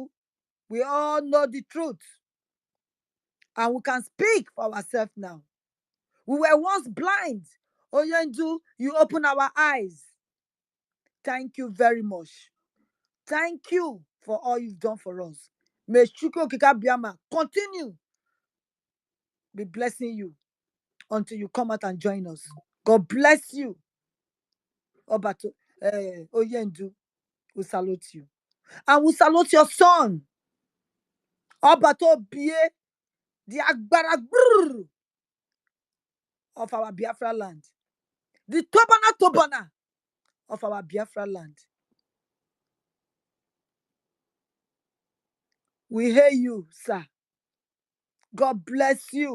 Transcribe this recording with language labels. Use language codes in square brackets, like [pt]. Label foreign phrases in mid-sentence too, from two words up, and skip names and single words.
[en] We all know the truth. And we can speak for ourselves now. We were once blind. Oyendu, you open our eyes. Thank you very much. Thank you for all you've done for us. May Chukwuka Biama continue be blessing you until you come out and join us. God bless you. Obato, Oyendu, we salute you. And we salute your son. Obato Bie, the Agbara of our Biafra land. The Tobana of our Biafra land. We hear you, sir. God bless you.